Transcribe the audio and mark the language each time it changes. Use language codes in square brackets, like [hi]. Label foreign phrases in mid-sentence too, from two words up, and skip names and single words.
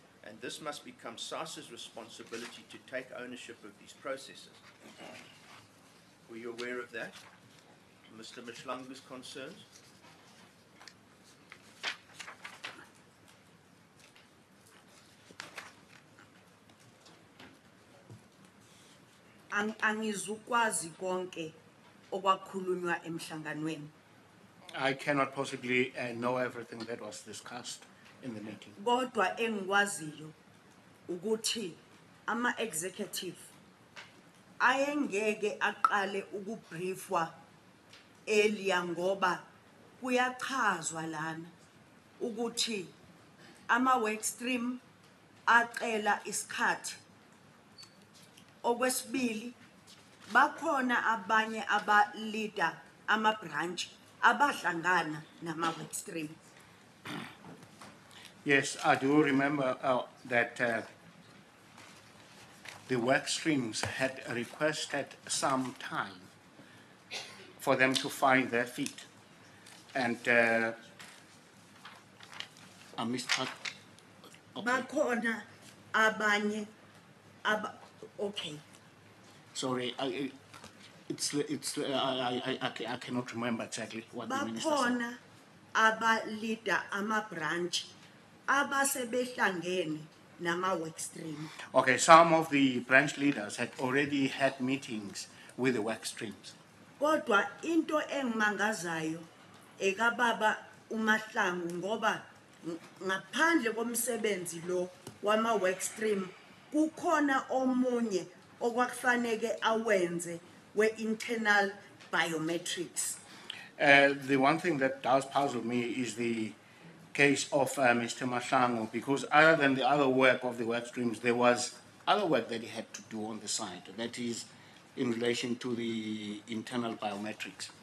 [en] and this must become SASA's responsibility to take ownership of these processes. Were you aware of that? Mr. Mashlangu's concerns? [zu] Angizukwazi konke okwakhulunywa emhlanganweni. [en] I cannot possibly know everything that was discussed in the meeting. [zu] Kodwa engikwaziyo ukuthi ama executive ayengeke aqale ukubriefwa earlier ngoba kuyachazwa lana ukuthi ama [en] work stream [zu] aqela isikhathi. Okwesibili bakhona abanye aba leader ama branch abahlangana nama [en] work stream. Yes, I do remember that the work streams had requested some time for them to find their feet. And I missed out. Okay. [zu] Bakhona abanye okay. [en] Sorry, I cannot remember exactly what the minister said. [zu] Bakhona aba leader ama branch abasebehlangene nama [en] work stream. Okay, some of the branch leaders had already had meetings with the work streams. [zu] Kodwa into engimangazayo ekababa uMahlangu ngoba ngaphandle komsebenzi lo wama [en] work stream [zu] kukhona omunye okwakufanele awenze we [en] internal biometrics. The one thing that does puzzle me is the case of Mr. Mahlangu, because other than the other work of the work streams, there was other work that he had to do on the side, that is in relation to the internal biometrics.